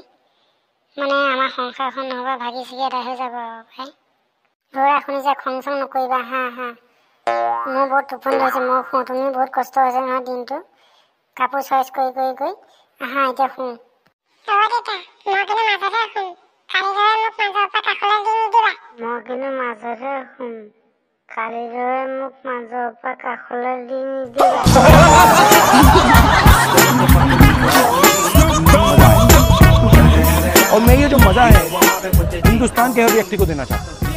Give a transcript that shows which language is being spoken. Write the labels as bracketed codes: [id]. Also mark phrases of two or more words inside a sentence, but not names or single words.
[as] মানে আমাৰ সংসাৰখন নহ'বা ভাগি ছিগি এটা হৈ যাব ভাই ল'ৰা শুনি যে খং চং নকৰিবা হা মোৰ বহুত টোপনি ধৰিছে মই শুওঁ তুমি বহুত কষ্ট হৈছে নহয় দিনটো কাপোৰ চইচ কৰি আহা এতিয়া শুওঁ মই কিন্তু মাজতে শুম কালিলৈ মোক মাজৰ পৰা কাষলৈ দি নিদিবা [hi] और मैं ये जो मजा है हिंदुस्तान के हर व्यक्ति को देना चाहता हूँ।